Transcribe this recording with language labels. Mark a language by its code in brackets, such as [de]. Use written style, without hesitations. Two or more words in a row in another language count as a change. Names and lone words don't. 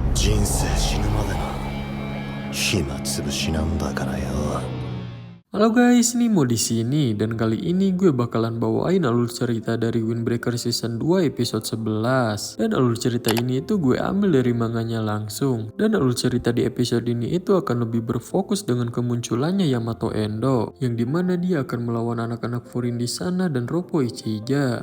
[ja] 人生死ぬまでの暇つぶしなんだからよ。 [id] Halo guys, Nimo di sini dan kali ini gue bakalan bawain alur cerita dari Windbreaker Season 2 episode 11. Dan alur cerita ini itu gue ambil dari manganya langsung. Dan alur cerita di episode ini itu akan lebih berfokus dengan kemunculannya Yamato Endo, yang dimana dia akan melawan anak-anak Furin di sana dan Roppo Ichiga.